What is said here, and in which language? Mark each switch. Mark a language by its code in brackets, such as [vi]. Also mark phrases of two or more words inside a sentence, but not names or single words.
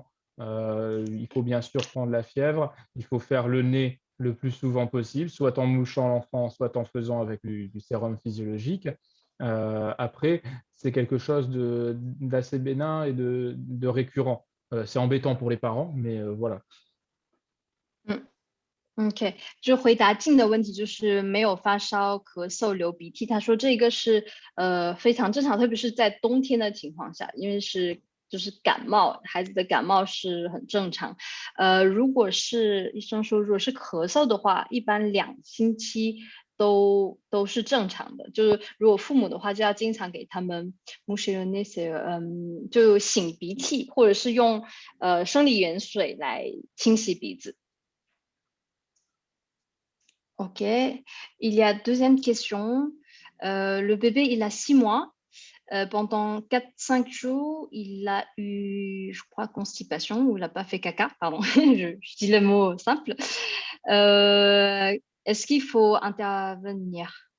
[fr] Il faut bien sûr prendre la fièvre, il faut faire le nez le plus souvent possible, soit en mouchant l'enfant, soit en faisant avec du sérum physiologique. Après, c'est quelque chose d'assez bénin et de récurrent. C'est embêtant pour les parents, mais voilà. [zh] OK，就回答静的问题，就是没有发烧、咳嗽、流鼻涕。他说这个是非常正常，特别是在冬天的情况下，因为就是感冒，孩子的感冒是很正常。如果是医生说，如果是咳嗽的话，一般2星期都是正常的。就是如果父母的话，就要经常给他们那些就擤鼻涕，或者是用生理盐水来清洗鼻子。OK. [fr] Il y a deuxième question. Le bébé, il a 6 mois. Pendant 4-5 jours, il a eu, je crois, constipation, ou il n'a pas fait caca, pardon, je dis le mot simple. Est-ce qu'il faut intervenir?